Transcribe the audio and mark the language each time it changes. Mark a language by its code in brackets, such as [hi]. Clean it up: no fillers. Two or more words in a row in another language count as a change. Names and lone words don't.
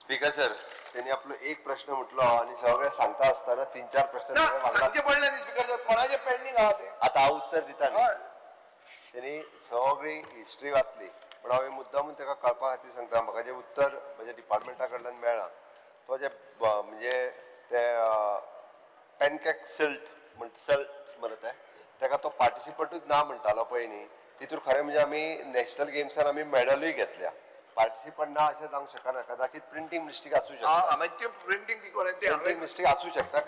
[mr] स्पीकर सर त्यांनी आपलं एक प्रश्न म्हटलं आणि सगळे सांगता असताना 3-4 प्रश्न स्पीकर सर कोणाचे पेंडिंग आहात [kok] आता हांव उत्तर दिता त्यांनी सगळी हिस्ट्री वाचली पण हांवें मुद्दामून ताका कळपा खातीर सांगता म्हाका जें उत्तर म्हज्या डिपार्टमेंटा कडल्यान मेळ्ळां तो जे म्हणजे ते पॅनकेक सल्ट मरे ताका तो पार्टिसिपंटूच ना म्हणटालो पळय न्ही तितूर खरें म्हणजे आमी [en] national games [kok] आमी मेडलूय घेतल्या पार्टिसिपंट ना अशें जावंक शकना कदाचित [en] printing mistake [kok] आसूं शकता [en] printing mistake [kok] आसूं शकता